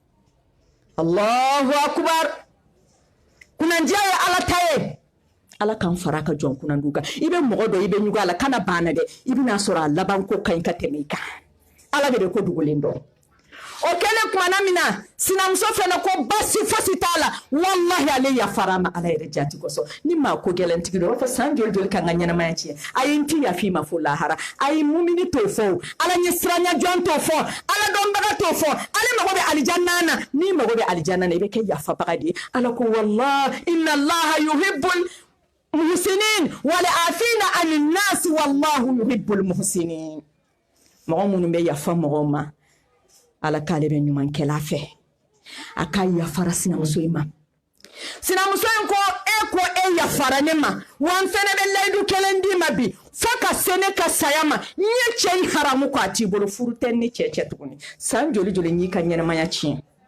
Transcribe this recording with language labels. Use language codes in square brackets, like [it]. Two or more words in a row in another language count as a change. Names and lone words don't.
[ar] الله أكبر [bm] kunandiya ye Ala ta ye Ala k'an fara ka jɔn kunandiw kan i bɛ mɔgɔ dɔ i bɛ ɲugu a la kana banna dɛ i bɛna sɔrɔ a laban ko ka ɲi ka tɛmɛ i kan Ala de bɛ ko dogolen dɔn o kɛlen kumana min na sinamuso fɛnɛ ko basi fosi t'a la wallahi ale yafara ma Ala yɛrɛ jati kosɔn ni maa ko gɛlɛntigi dɔ b'a fɔ san joli joli kan ka ɲɛnamaya tiɲɛ a ye n ti yafi ma fo lahara a ye mumini t'o fɔ Ala ɲɛ siranya jɔn t'o fɔ Ala dɔnbaga t'o fɔ ale mago bɛ alijanna na ni mago bɛ alijanna na i bɛ kɛ yafabaga de ye Ala ko [ar] والله إن الله يحب المحسنين والعافين عن الناس والله يحب المحسنين [bm] mɔgɔ minnu bɛ yafa mɔgɔw ma Ala k'ale bɛ ɲumankɛla fɛ a ka yafara sinamuso in ma sinamuso in ko e yafara ne ma wa n fɛnɛ bɛ layidu kelen d'i ma bi fo ka se ne ka saya ma n ye cɛ in haramu ko a t'i bolo furu tɛ ni cɛ tuguni san joli joli n y'i ka ɲɛnamaya tiɲɛ